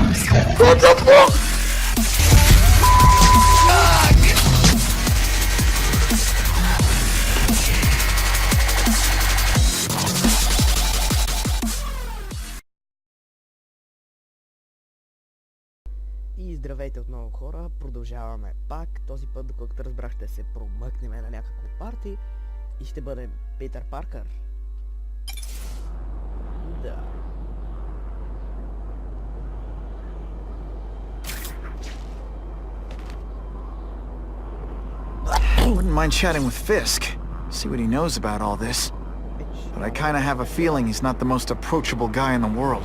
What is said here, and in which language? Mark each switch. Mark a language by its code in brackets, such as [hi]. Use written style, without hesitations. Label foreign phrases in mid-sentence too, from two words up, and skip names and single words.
[en] What the fuck? [bg] И здравейте отново, хора, продължаваме пак. Този път, доколкото разбрах, ще се промъкнем на някакво парти и ще бъдем Питър Паркър. Да. [en] I wouldn't mind chatting with Fisk, see what he knows about all this. But I kinda have a feeling he's not the most approachable guy in the world.